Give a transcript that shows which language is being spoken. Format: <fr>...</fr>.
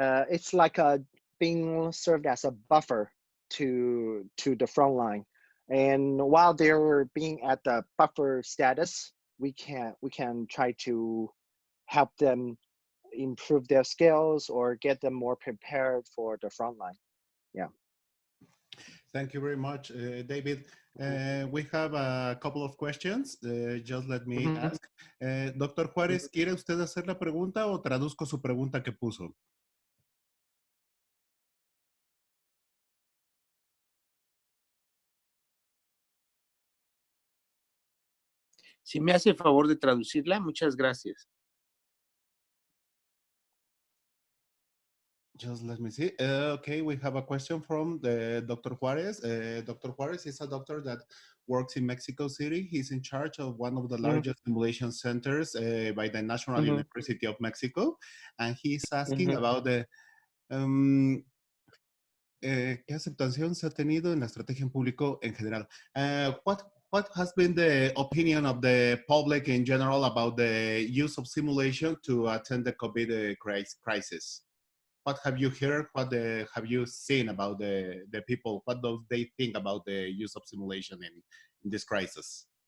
<en>It's like being served as a buffer to the front line, and while they're being at the buffer status, we can try to help them improve their skills or get them more prepared for the front line. Yeah. Thank you very much, David. We have a couple of questions. Just let me ask.</en> <es>Doctor Juárez, ¿quiere usted hacer la pregunta o traduzco su pregunta que puso? Si me hace el favor de traducirla, muchas gracias.</es> <en>Just let me see. Okay, we have a question from the Dr. Juarez. Dr. Juarez is a doctor that works in Mexico City. He's in charge of one of the largest simulation centers by the National University of Mexico. And he's asking about the</en> <es>¿qué aceptación se ha tenido en la estrategia en público en general?</es> <en>What has been the opinion of the public in general about the use of simulation to attend the COVID crisis? What have you heard? What have you seen about the people? What do they think about the use of simulation in this crisis?</en>